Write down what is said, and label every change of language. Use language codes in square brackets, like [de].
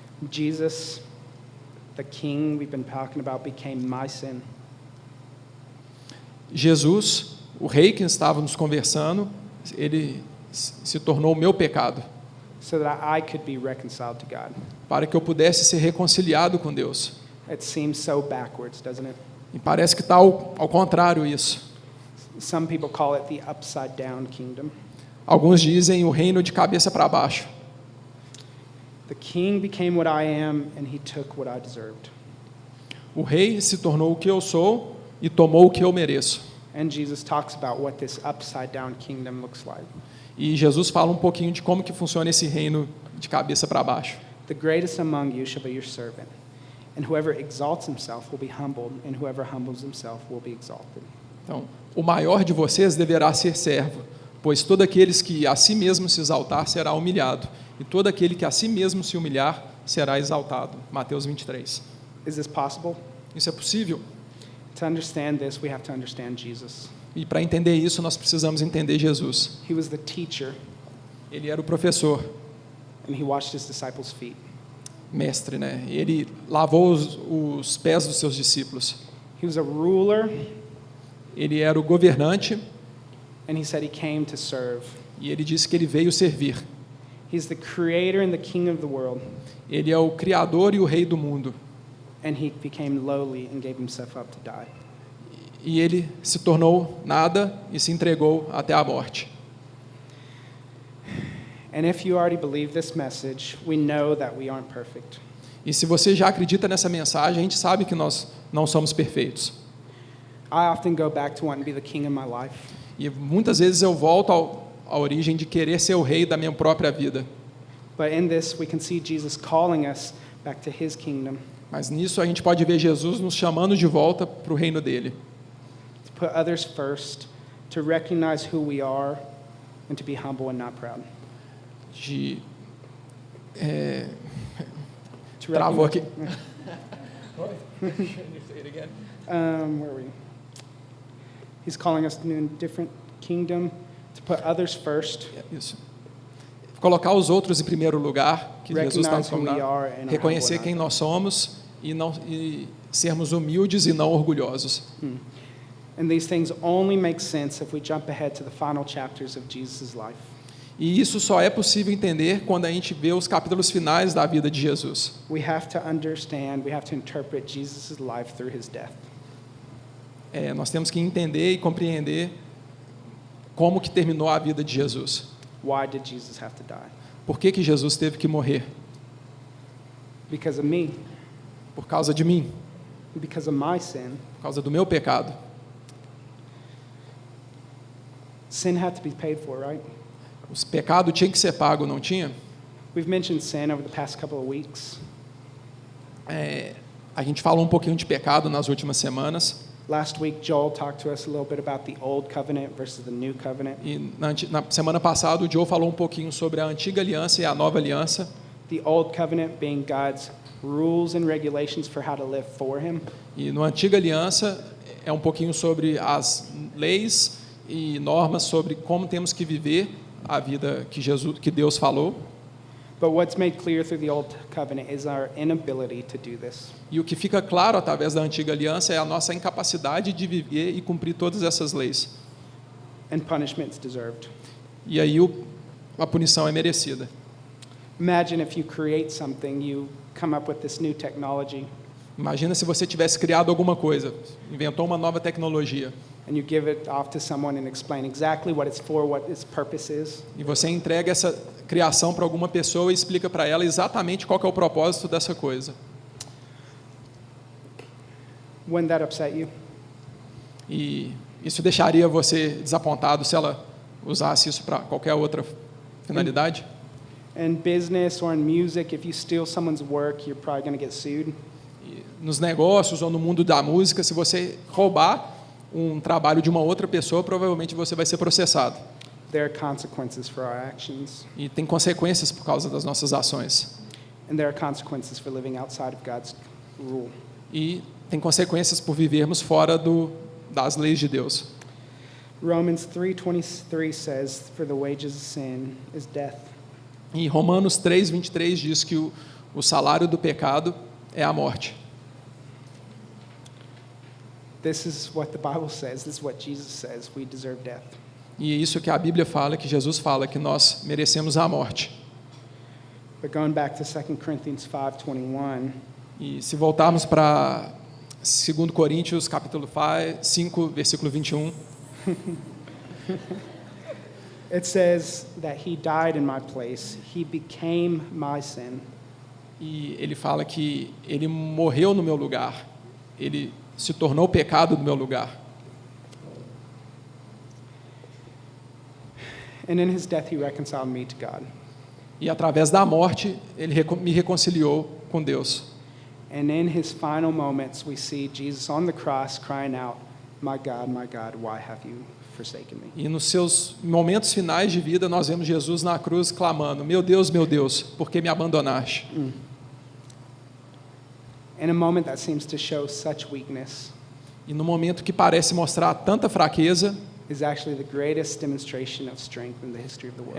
[en] Jesus, the King we've been talking about, became my sin. [pt] Jesus, o rei que estávamos conversando, ele se tornou o meu pecado, [en] So that I could be reconciled to God. [pt] para que eu pudesse ser reconciliado com Deus. [en] It seems so backwards, doesn't it? [pt] E parece que está ao contrário isso. [en] Some people call it the upside down kingdom. [pt] Alguns dizem o reino de cabeça para baixo. [en] The king became what I am, and he took what I deserved. [pt] O rei se tornou o que eu sou e tomou o que eu mereço. [en] And Jesus talks about what this upside down kingdom looks like. [pt] E Jesus fala um pouquinho de como que funciona esse reino de cabeça para baixo. [en] The greatest among you shall be your servant, and whoever exalts himself will be humbled, and whoever humbles himself will be exalted. [pt] Então, o maior de vocês deverá ser servo, pois todo aqueles que a si mesmo se exaltar será humilhado, e todo aquele que a si mesmo se humilhar será exaltado. Mateus 23. [en] Is this possible? [pt] Isso é possível? [en] To understand this, we have to understand Jesus. [pt] E para entender isso, nós precisamos entender Jesus. [en] He was the teacher, [pt] Ele era o professor, [en] and he washed his disciples' feet. [pt] mestre, né? Ele lavou os pés dos seus discípulos. [en] He was a ruler, [pt] Ele era o governante [en] and he said he came to serve. [pt] e ele disse que ele veio servir. [en] He's the creator and the king of the world, [pt] Ele é o criador e o rei do mundo. [en] and he became lowly and gave himself up to die. [pt] E ele se tornou nada e se entregou até a morte. [en] And if you already believe this message, we know that we aren't perfect. [pt] E se você já acredita nessa mensagem, a gente sabe que nós não somos perfeitos. [en] I often go back to wanting to be the king of my life. [pt] E muitas vezes eu volto à origem de querer ser o rei da minha própria vida. [en] But in this, we can see Jesus calling us back to his kingdom, [pt] Mas nisso a gente pode ver Jesus nos chamando de volta para o reino dele. [en] to put others first, to recognize who we are, and to be humble and not proud. [pt] De [en] To [pt] Travou aqui. [en] Where are we? He's calling us to a different kingdom, to put others first, [pt] Isso. Colocar os outros em primeiro lugar, que Jesus está nos [en] recognize who we [pt] convidando. [en] are, and [pt] Reconhecer [en] humble [pt] quem [en] not. [pt] nós somos e sermos humildes e não orgulhosos. [en] And these things only make sense if we jump ahead to the final chapters of Jesus' life. [pt] E isso só é possível entender quando a gente vê os capítulos finais da vida de Jesus. [en] We have to understand, we have to interpret Jesus' life through his death. [pt] Nós temos que entender e compreender como que terminou a vida de Jesus. [en] Why did Jesus have to die? [pt] Por que Jesus teve que morrer? [en] Because of me, [pt] Por causa de mim, [en] because of my sin. [pt] por causa do meu pecado. [en] Sin had to be paid for, right? [pt] O pecado tinha que ser pago, não tinha? [en] We've mentioned sin over the past couple of weeks. [pt] A gente falou um pouquinho de pecado nas últimas semanas. [en] Last week, Joel talked to us a little bit about the old covenant versus the new covenant. [pt] E na semana passada o Joe falou um pouquinho sobre a antiga aliança e a nova aliança. [en] The old covenant being God's rules and regulations for how to live for him. [pt] E na antiga aliança é um pouquinho sobre as leis e normas sobre como temos que viver a vida que Deus falou. [en] But what's made clear through the old covenant is our inability to do this. [pt] E o que fica claro através da antiga aliança é a nossa incapacidade de viver e cumprir todas essas leis. [en] And punishment's deserved. [pt] E aí a punição é merecida. [en] Imagine if you create something, you come up with this new technology, [pt] Imagina se você tivesse criado alguma coisa, inventou uma nova tecnologia, [en] and you give it off to someone and explain exactly what it's for, what its purpose is. [pt] e você entrega essa criação para alguma pessoa e explica para ela exatamente qual que é o propósito dessa coisa. [en] Wouldn't that upset you? [pt] E isso deixaria você desapontado se ela usasse isso para qualquer outra finalidade? [en] In business or in music, if you steal someone's work, you're probably going to get sued. [pt] E nos negócios ou no mundo da música, se você roubar um trabalho de uma outra pessoa, provavelmente você vai ser processado. [en] There are consequences for our actions, [pt] E tem consequências por causa das nossas ações. [en] and there are consequences for living outside of God's rule. [pt] E tem consequências por vivermos fora das leis de Deus. [en] Romans 3:23 says, "For the wages of sin is death." [pt] E Romanos 3:23 diz que o salário do pecado é a morte. [en] This is what the Bible says. This is what Jesus says. We deserve death. [pt] E é isso que a Bíblia fala, que Jesus fala, que nós merecemos a morte. [en] But going back to 2 Corinthians 5:21, [pt] E se voltarmos para 2 Coríntios, capítulo 5, versículo 21, [en] it says that he died in my place. He became my sin. [pt] e ele fala que ele morreu no meu lugar, ele se tornou pecado no meu lugar. [en] And in his death, he reconciled me to God. [pt] E através da morte, ele me reconciliou com Deus. [en] And in his final moments, we see Jesus on the cross crying out, my God, why have you forsaken me?" [pt] E nos seus momentos finais de vida, nós vemos Jesus na cruz clamando: meu Deus, por que me abandonaste? [en] In a moment that seems to show such weakness, [pt] E no momento que parece mostrar tanta fraqueza, [en] is actually the greatest demonstration of strength in the history of the world.